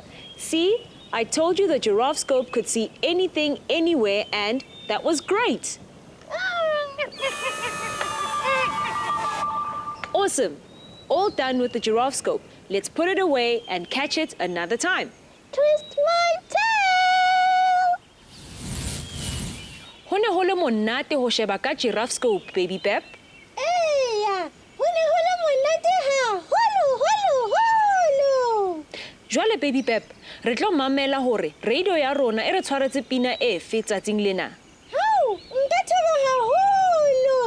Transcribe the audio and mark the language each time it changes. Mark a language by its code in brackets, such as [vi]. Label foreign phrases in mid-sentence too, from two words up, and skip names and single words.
[en] See, I told you the giraffe scope could see anything, anywhere, and that was great. Awesome. All done with the giraffe scope. Let's put it away and catch it another time. Twist my tail. [st] Hone hole monate ho sheba ka [en] giraffe scope, [st] Baby Pep. Eya, hone hole monate haholo. Jwale Baby Pep, re tlo mamela hore radio ya rona e re tshwaretse pina e fe tsatsing lena. Hao, nka thaba haholo.